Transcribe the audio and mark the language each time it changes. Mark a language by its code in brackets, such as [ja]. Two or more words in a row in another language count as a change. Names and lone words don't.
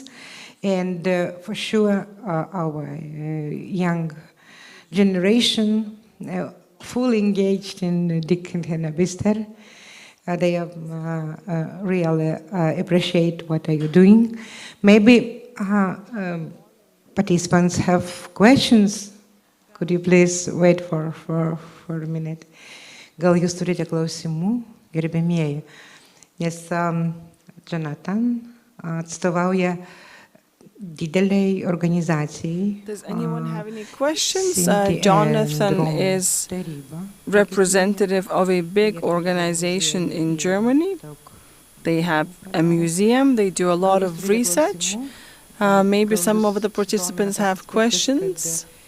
[en] And for sure, our young generation fully engaged in Dick and Hannah Bister. They really appreciate what are you doing. Maybe participants have questions. Could you please wait for a minute? [lt] Gal jūs turite klausimų, gerbėmieji? Nes Jonathan atstovauja dideliai organizacijai. [en] Does anyone have any questions? Jonathan is representative of a big organization in Germany. They have a museum, they do a lot of research. Maybe some of the participants have questions.